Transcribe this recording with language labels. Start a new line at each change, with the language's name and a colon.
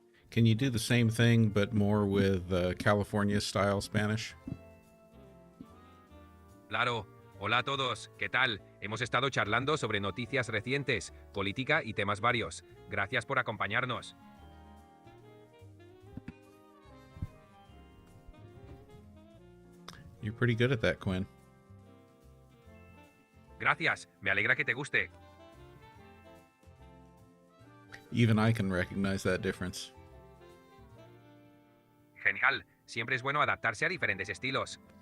English: Can you do the same thing but more with California-style Spanish?
Spanish: Claro. Hola a todos. ¿Qué tal? Hemos estado charlando sobre noticias recientes, política y temas varios. Gracias por acompañarnos.
English: You're pretty good at that, Quinn.
Spanish: Gracias. Me alegra que te guste.
English: Even I can recognize that difference.
Spanish: Genial. Siempre es bueno adaptarse a diferentes estilos.